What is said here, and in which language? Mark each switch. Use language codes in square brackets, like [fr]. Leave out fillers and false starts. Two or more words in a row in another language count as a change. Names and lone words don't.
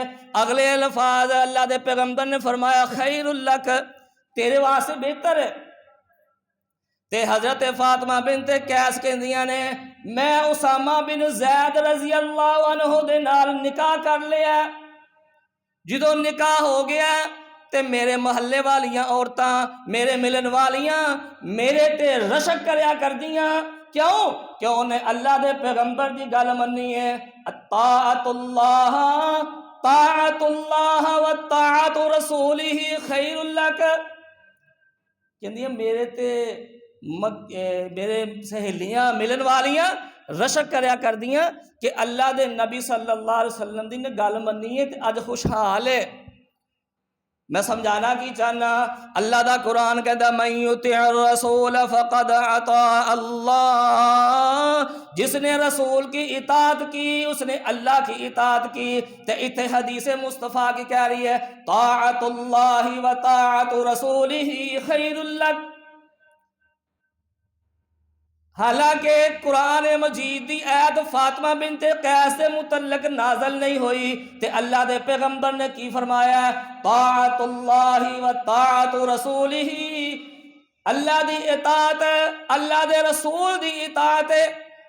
[pa] اگلے الفاظ اللہ دے پیغمبر نے فرمایا [ar] خیر لک، [pa] تیرے واسطے بہتر ہے۔ تے حضرت فاطمہ بنت قیس کہندیاں نے میں اسامہ بن زید [ar] رضی اللہ عنہ [pa] دے نال نکاح کر لیا، جدوں نکاح ہو گیا تے میرے محلے والیاں عورتاں میرے ملن والیاں میرے تے رشک کریا کردیاں، کیوں کہ انہیں اللہ دے پیغمبر دی گل مننی ہے طاعت [ar] اللہ و طاعت رسولہ خیر لک، [pa] کہندیاں میرے سہیلیاں ملن والیاں رشک کریا کر دیاں کہ اللہ دے نبی [ar] صلی اللہ علیہ وسلم [pa] دی نے گل منی ہے تے اج خوشحال ہے۔ میں سمجھانا کی چاہنا اللہ دا قرآن کہتا [ar] من یطع الرسول فقد اطاع اللہ، [ur] جس نے رسول کی اطاعت کی اس نے اللہ کی اطاعت کی۔ [pa] تے اتھے حدیث مصطفیٰ کی کہہ رہی ہے [ar] طاعت اللہ و طاعت رسولہ خیر لک، [pa] حالانکہ قرآن مجید دی آیت فاطمہ بنت قیس سے متعلق نازل نہیں ہوئی تے اللہ دے پیغمبر نے کی فرمایا [ar] طاعت اللہ و طاعت رسولہ، [pa] اللہ دی اطاعت اللہ دے رسول دی اطاعت۔